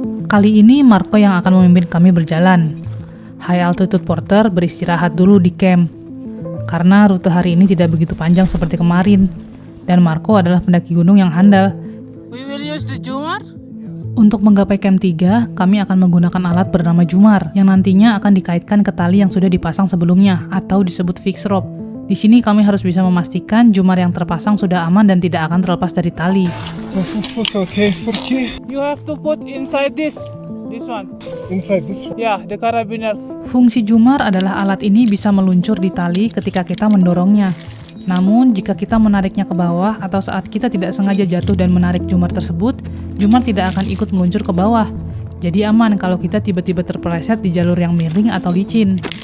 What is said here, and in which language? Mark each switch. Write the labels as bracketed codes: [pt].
[id] Kali ini Marco yang akan memimpin kami berjalan. High Altitude Porter beristirahat dulu di camp, karena rute hari ini tidak begitu panjang seperti kemarin, dan Marco adalah pendaki gunung yang handal. [en] We will use the Jumar. [id] Untuk menggapai camp 3, kami akan menggunakan alat bernama Jumar yang nantinya akan dikaitkan ke tali yang sudah dipasang sebelumnya atau disebut fixed rope. Di sini kami harus bisa memastikan Jumar yang terpasang sudah aman dan tidak akan terlepas dari tali. [en] Does this look okay for you? You have to put inside this one. Inside this one? Yeah, the carabiner. [id] Fungsi Jumar adalah alat ini bisa meluncur di tali ketika kita mendorongnya. Namun, jika kita menariknya ke bawah atau saat kita tidak sengaja jatuh dan menarik Jumar tersebut, Jumar tidak akan ikut meluncur ke bawah. Jadi aman kalau kita tiba-tiba terpeleset di jalur yang miring atau licin.